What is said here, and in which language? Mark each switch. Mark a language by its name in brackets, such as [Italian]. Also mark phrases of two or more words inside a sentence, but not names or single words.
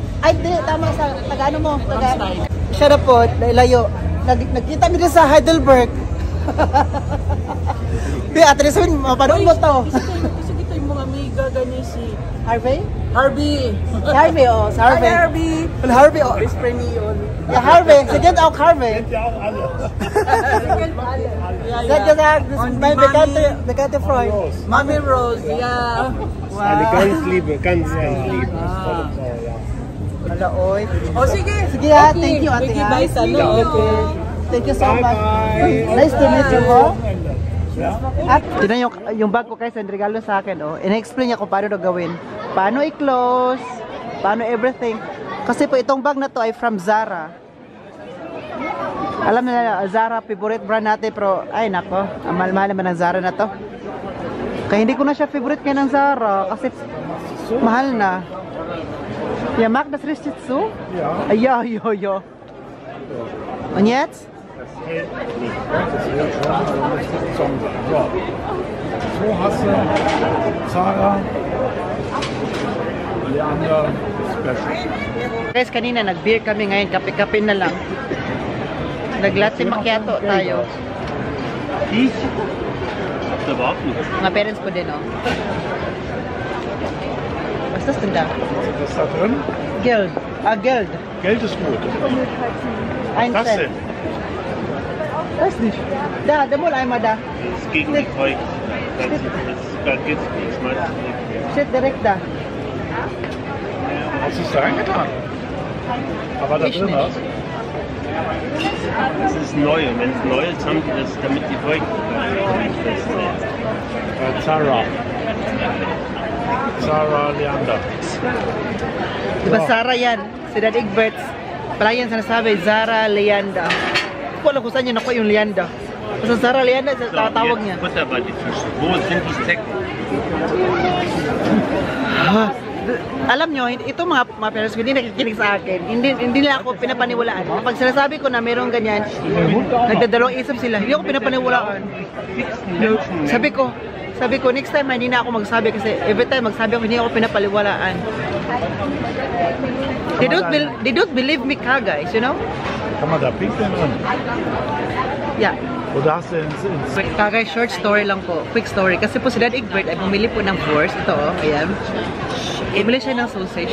[Filipino] Ay, di, tama sa, taga ano mo? Taga, siya na po, layo. Nagkita mi din sa Heidelberg. Di, Ate Rizwin, mapanood mo to. Kasi dito yung mga amiga ganyan si Harvey? Harvey. Si Harvey, oh. Si Harvey. Hi, Harvey. Well, Harvey, oh. Best friend ni yun. [German] Ja, Harvey. Sie kennt auch Harvey. Seid ihr da? Das ist mein bekannter Freund. [Filipino] Mami Rose, yeah. [German] Eine ganz liebe, ganz liebe. Tolle Frau, ja. [Filipino] Hala, oy. O sige. Sige ha, [English] thank you, ate. [Filipino] Biggie ha. bye sa [English] Thank you so much. Nice to meet you, oh. [Filipino] At tinan yung bag ko guys, ang regalo sa akin, oh. Ina-explain niya kung paano to gawin. Paano i-close, paano everything. Kasi po itong bag na to ay from Zara. Alam na Zara, favorite brand natin, pero ay nako, ang mahal-mahal naman ng Zara na to. Kaya hindi ko na siya favorite kaya ng Zara kasi mahal na. [German] Ja, mag das richtig zu? Ja. Ja, ja, ja. Und jetzt? So hast du Zara, Leander, Special. [Filipino] Guys, kanina nag-beer kami, ngayon kape-kape na lang. Nag- [Italian] latte macchiato [Filipino] tayo. [German] Ich? Habt ihr überhaupt nichts? [Filipino] Mga parents ko din, [German] oh. Was ist das denn da? Was ist da drin? Geld. Ah, Geld. Geld ist gut. Ein Was Cent. denn? Weiß nicht. Da mol einmal da. Das ist gegen die Feucht. Da geht's nichts. Meistens nicht. Steht direkt da. Hast du es da reingetan? Aber da Ich drin nicht. was? Das ist neu. Und wenn es neu ist, haben die das, damit die Feuchtigkeit nicht festhält. Zara. Zara Leander. [Filipino] Diba Zara yan? Si Dad Egbert. Palagi yan sinasabi, Zara Leanda. Hindi ko alam kung saan niya nakuha yung Leanda. Basta Zara Leanda, tatawag niya. [German] Butter bei die Fische. Wo sind die Zecken? [Filipino] Alam nyo, ito mga parents ko, hindi nakikinig sa akin. Hindi nila ako pinapaniwalaan. Kapag sinasabi ko na mayroong ganyan, nagdadalawang isip sila. Hindi ako pinapaniwalaan. Sabi ko, [English] next time [Filipino] hindi na ako magsabi kasi [English] every time [Filipino] magsabi ako, hindi ako pinapaniwalaan. [English] They don't believe me ka, guys, you know? [German] Kann man da pinkeln drin? Yeah. Oder hast du [Filipino] Kagay, [English] short story [Filipino] lang po. [English] Quick story. [Filipino] Kasi po si Dad Egbert ay bumili po ng force. Ito, oh, ayan. Bumili siya ng sausage.